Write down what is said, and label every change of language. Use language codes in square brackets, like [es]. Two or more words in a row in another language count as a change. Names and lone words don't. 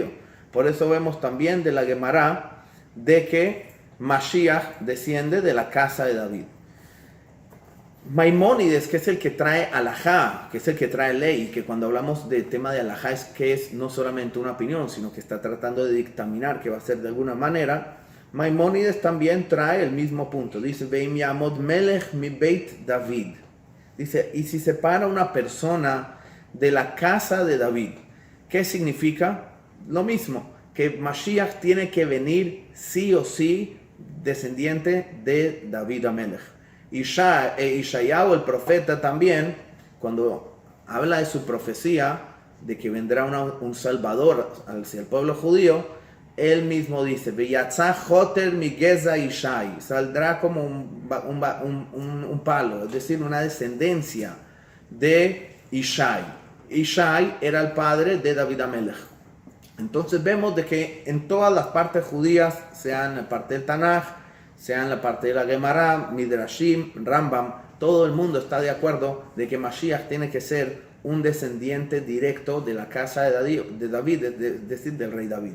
[es] Por eso vemos también de la Gemara de que Mashiach desciende de la casa de David. Maimónides, que es el que trae alajá, que es el que trae ley, que cuando hablamos del tema de alajá es que es no solamente una opinión, sino que está tratando de dictaminar que va a ser de alguna manera. Maimónides también trae el mismo punto. Dice, [he] ואם יעמוד מלך מי בית דוד. [es] Dice, y si se para una persona de la casa de David, ¿qué significa? Lo mismo, que Mashiach tiene que venir sí o sí descendiente de David Amelech. Ishayahu, el profeta también, cuando habla de su profecía, de que vendrá un salvador hacia el pueblo judío, él mismo dice, [he] ויצא חוטר מי גזע ישי, [es] saldrá como un palo, es decir, una descendencia de Ishai. Ishai era el padre de David Amelech. Entonces vemos de que en todas las partes judías, sea en la parte del Tanaj, sea en la parte de la Gemara, Midrashim, Rambam, todo el mundo está de acuerdo de que Mashiach tiene que ser un descendiente directo de la casa de David, es decir, del rey David.